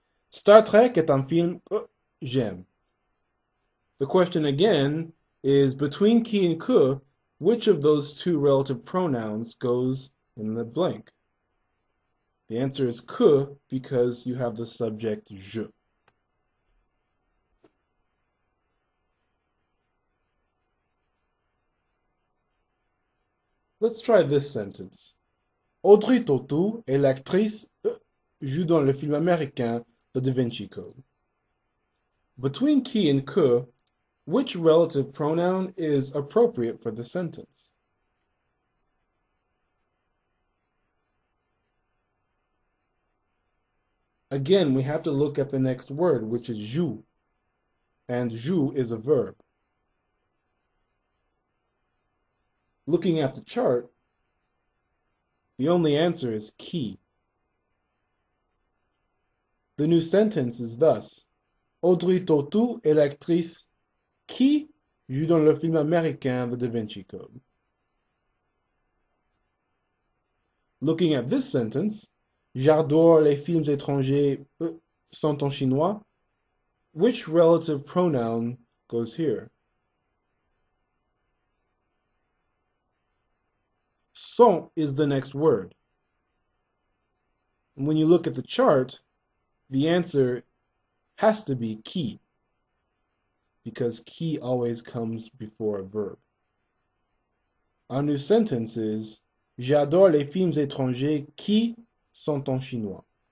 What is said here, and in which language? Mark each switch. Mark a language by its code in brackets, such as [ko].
[fr] Star Trek est un film que j'aime. [en] The question again is, between qui and que, which of those two relative pronouns goes in the blank? The answer is que because you have the subject je. Let's try this sentence. [fr] Audrey Tautou est l'actrice joue dans le film américain The Da Vinci Code. [en] Between qui and que, which relative pronoun is appropriate for the sentence? Again, we have to look at the next word, which is joue, and joue is a verb. Looking at the chart, the only answer is qui. The new sentence is thus, [fr] Audrey Tautou est l'actrice qui joue dans le film américain The Da Vinci Code. [en] Looking at this sentence, [fr] j'adore les films étrangers sont en chinois. [en] Which relative pronoun goes here? Sont is the next word. And when you look at the chart, the answer has to be qui, because qui always comes before a verb. Our new sentence is, [fr] j'adore les films étrangers qui sont en chinois.